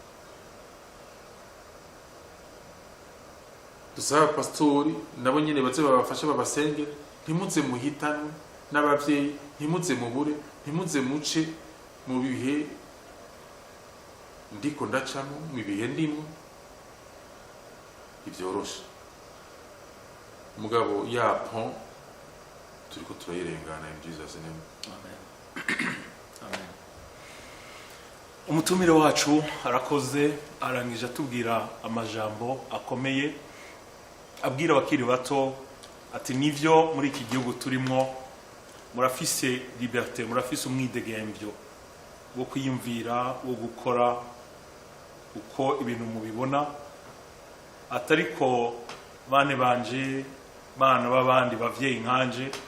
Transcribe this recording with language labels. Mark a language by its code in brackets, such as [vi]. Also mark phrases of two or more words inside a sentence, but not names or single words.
[rn] dusaba pastori nabo nyene baze babafasha babasengera ntimuze muhitanwe n'abavyeyi ntimuze mubure ntimuze muce mu bihe ndiko ndacamo mu bihe ndimo ibyoroshe mugabo ya pont turiko turayirengana [en] in Jesus name [rn] amen amen umutumire wacu arakoze arangije atubwira amajambo akomeye abwira abakiri bato ati nivyo muri iki gihugu turimo murafise liberté murafise umwidegemvyo wo kwiyumvira wo gukora uko ibintu mubibona atariko bane banje bana babandi bavyeyi nkanje